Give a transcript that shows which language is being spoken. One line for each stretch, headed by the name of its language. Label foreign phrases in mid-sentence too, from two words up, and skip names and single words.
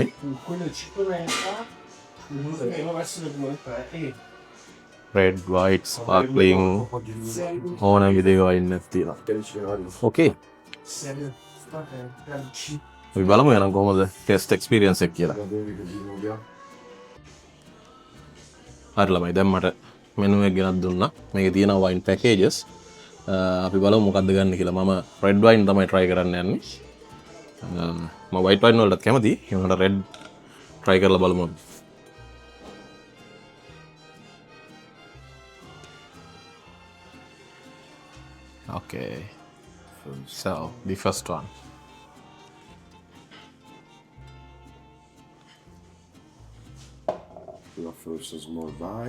Italian: Quello è 5,30. Devo essere come
English: Red, white, sparkling
Sinhala: ඕන විදිහේ වයින් එකක් තියෙනවා.
English: Okay.
Sinhala: අපි බලමු එහෙනම් කොහොමද
English: taste experience
Sinhala: එක කියලා. හරි ළමයි දැන් මට මෙනු එක ගෙනත් දුන්නා. මේකේ තියෙනවා
English: wine packages.
Sinhala: අපි බලමු මොකක්ද ගන්න කියලා. මම
English: red wine
Sinhala: තමයි try කරන්න යන්නේ. මම
English: white wine
Sinhala: වලටත් කැමතියි. ඒ වුණාට
English: red try
Sinhala: කරලා බලමු.
English: Okay. So, the first one. Your first is more vibes.